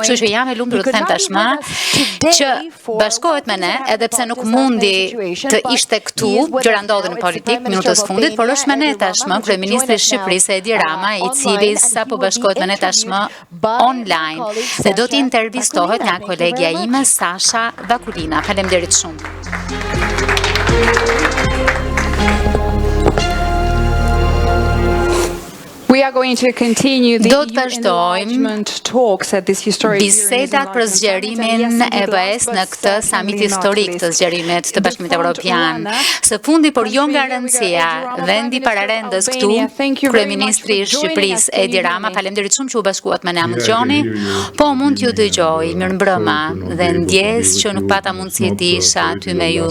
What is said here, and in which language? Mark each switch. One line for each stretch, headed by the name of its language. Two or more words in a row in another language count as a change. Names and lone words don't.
Albanian: Kështu që jam e lumtur të them tashmë që bashkohet me ne, edhe pse nuk mundi të ishte këtu, gjëra ndodhin në politik minutës fundit, por është me ne tashmë kryeministri i Shqipërisë Edi Rama, i cili sapo bashkohet me ne tashmë online dhe do të intervistohet nga kolegja ime Sasha Vakulina. Faleminderit shumë.
English: We are going to continue the
Albanian: Do të vazhdojmë bisedat për zgjerimin e BE-s në këtë samit historik të zgjerimit të Bashkimit Evropian. Së fundi, por jo nga rëndësia, vendi pararendës këtu, kryeministri i Shqipërisë Edi Rama, faleminderit shumë që u bashkuat me ne, më dëgjoni, po mund t'ju dëgjoj, mirëmbrëma, dhe ndjes që nuk pata mundësi të isha aty me ju.